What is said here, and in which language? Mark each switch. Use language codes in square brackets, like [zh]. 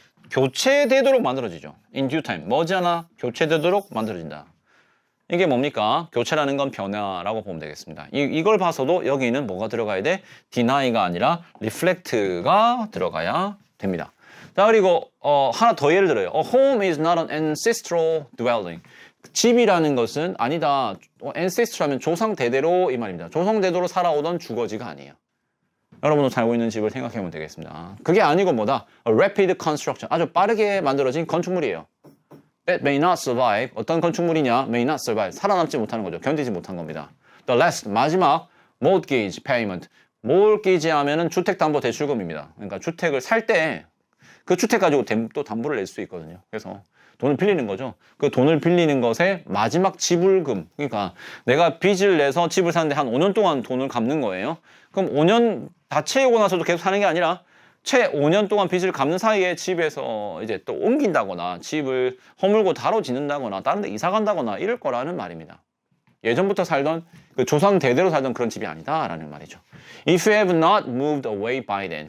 [ko] 교체되도록 만들어지죠. [en] In due time. [ko] 머지않아 교체되도록 만들어진다. 이게 뭡니까? 교체라는 건 변화라고 보면 되겠습니다. 이걸 봐서도 여기는 뭐가 들어가야 돼? deny가 아니라 reflect가 들어가야 됩니다. 자, 그리고 하나 더 예를 들어요. [en] A home is not an ancestral dwelling. [ko] 집이라는 것은 아니다. ancestral하면 조상 대대로 이 말입니다. 조상 대대로 살아오던 주거지가 아니에요. 여러분도 살고 있는 집을 생각해보면 되겠습니다. 그게 아니고 뭐다? [en] A rapid construction. [ko] 아주 빠르게 만들어진 건축물이에요. [en] It may not survive. [ko] 어떤 건축물이냐? [en] May not survive. [ko] 살아남지 못하는 거죠. 견디지 못한 겁니다. [en] The last, [ko] 마지막 [en] mortgage payment. [ko] mortgage 하면은 주택담보대출금입니다. 그러니까 주택을 살 때 그 주택 가지고 또 담보를 낼 수 있거든요. 그래서 돈을 빌리는 거죠. 그 돈을 빌리는 것의 마지막 지불금. 그러니까 내가 빚을 내서 집을 사는데 한 5년 동안 돈을 갚는 거예요. 그럼 5년 다 채우고 나서도 계속 사는 게 아니라 채 5년 동안 빚을 갚는 사이에 집에서 이제 또 옮긴다거나 집을 허물고 다로 짓는다거나 다른 데 이사 간다거나 이럴 거라는 말입니다. 예전부터 살던 그 조상 대대로 살던 그런 집이 아니다라는 말이죠. [en] If you have not moved away by then.